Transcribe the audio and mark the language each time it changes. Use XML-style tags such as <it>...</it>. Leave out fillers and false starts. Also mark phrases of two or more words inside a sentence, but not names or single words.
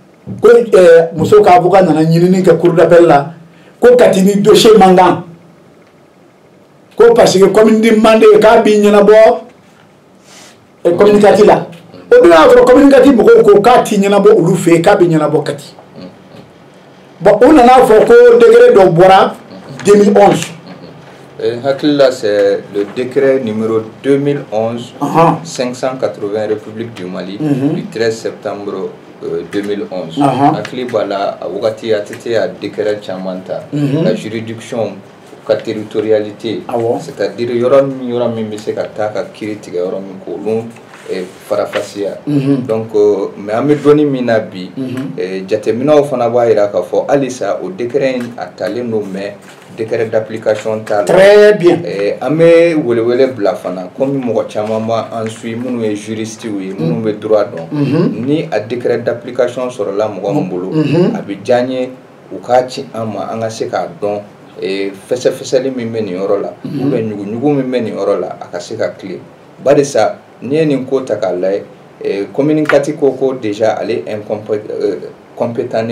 <bm>muso ka avocat nana ɲinini kɛ</bm> <fr>cour d'appel</fr> <bm>la ko kati ni dossier man kan ko</bm> <fr>parce que commune de Manden</fr> <bm>k'a b'i ɲɛnabɔ communicatif la o dun y'a sɔrɔ communicatif mɔgɔw ko k'a t'i ɲɛnabɔ olu fɛ yen k'a bɛ ɲɛnabɔ Kati bon u nana fɔ ko décret dɔ bɔra 2011 hakili la</bm> <fr>c'est le décret numéro 2011 580 République du Mali du 13 septembre 2011</fr> <bm>hakili b'a la a wagati a tɛ se a décret caman ta la juridiction ka territorialité</bm> <fr>c'est-à-dire</fr> <bm>yɔrɔ min bɛ se ka taa ka kiiri tigɛ yɔrɔ min k'olu farafasiya donc mais an bɛ dɔnni min na bi jateminɛw fana b'a jira k'a fɔ halisa o décret in a talen don mais</bm> <fr>décret d'application</fr> <bm>t'a la</bm> <fr>très bien</fr> <bm>an bɛ welewele bila fana komi mɔgɔ caman b'an suit minnu ye juristes ye minnu bɛ droit dɔn ni a</bm> <fr>décret d'application</fr> <bm>sɔrɔla mɔgɔ min bolo a bɛ diya n ye u k'a ci an ma an ka se k'a dɔn fɛsɛfɛsɛli min bɛ nin yɔrɔ la ou bien ɲuguɲugu min bɛ nin yɔrɔ la a ka se ka tile barisa n'i ye nin ko ta k'a lajɛ commune Kati ko déjà ale compétent ne</bm>